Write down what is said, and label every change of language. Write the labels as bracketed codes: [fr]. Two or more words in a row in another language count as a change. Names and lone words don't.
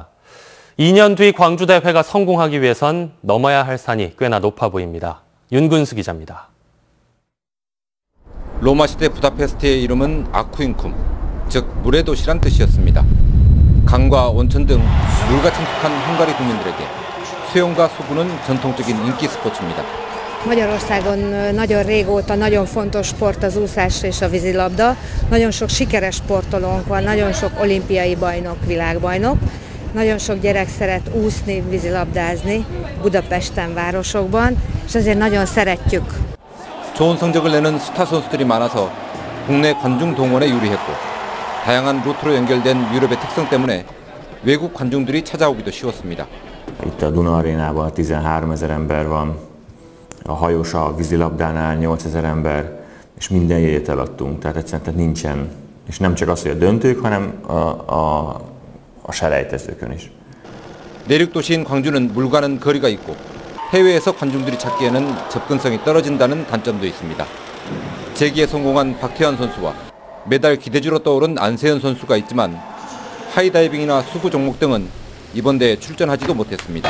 [ko] 2년 뒤 광주대회가 성공하기 위해선 넘어야 할 산이 꽤나 높아 보입니다. 윤근수 기자입니다. 로마 시대 부다페스트의 이름은 아쿠인쿰, 즉 물의 도시란 뜻이었습니다. 강과 온천 등 물과 친숙한 헝가리 국민들에게 수영과 소구는 전통적인 인기 스포츠입니다. [hu] Magyarországon nagyon régóta nagyon fontos sport az úszás és a vízilabda. Nagyon sok sikeres sportolónk van, nagyon sok olimpiai bajnok, világbajnok. Nagyon sok gyerek szeret úszni, vízilabdázni Budapesten, városokban, és ezért nagyon szeretjük. [ko] 좋은 성적을 내는 스타 선수들이 많아서 국내 관중 동원에 유리했고 다양한 루트로 연결된 유럽의 특성 때문에 외국 관중들이 찾아오기도 쉬웠습니다. [hu] Itt a Duna Arénában 13 000 ember van, a hajós a vízilabdánál 8 000 ember, és minden jegyet eladtunk, tehát egyszerűen nincsen, és nem csak az, hogy a döntők, hanem a selejtezőkön is. [ko] 내륙 도시인 광주는 물과는 거리가 있고 해외에서 관중들이 찾기에는 접근성이 떨어진다는 단점도 있습니다. 재기에 성공한 박태환 선수와 메달 기대주로 떠오른 안세현 선수가 있지만 하이다이빙이나 수구 종목 등은 이번 대회에 출전하지도 못했습니다.